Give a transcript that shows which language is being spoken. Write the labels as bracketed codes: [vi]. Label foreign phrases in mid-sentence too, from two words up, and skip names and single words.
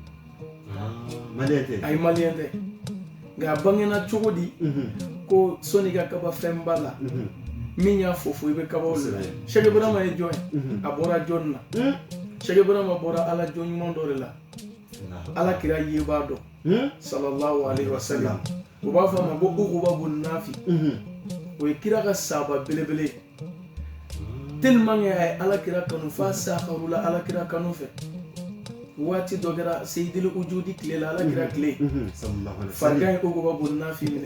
[bm] A ye maliyɛn tɛ nka a bangena cogo di ko sɔnni ka kaba fɛn b'a la min y'a fɔ i bɛ kabaw de la. Sheikh Ibrahima ye jɔn ye? A bɔra jɔn na. Sheikh Ibrahima bɔra ala jɔn ɲuman dɔ de la. Ala kira yebaa dɔn [ar] sallallahu alaihi wasallam. [bm] U b'a fɔ a ma ko Uquba bun Nafi. O ye kira ka sahaba belebele ye. [fr] Tellement que [bm] a ye ala kira kanu f'a sakarula ala kira kanu fɛ. Waati dɔ kɛra Seyidil Wujudi tile la ala kira tile farigan ye Uquba bun Nafi minɛ.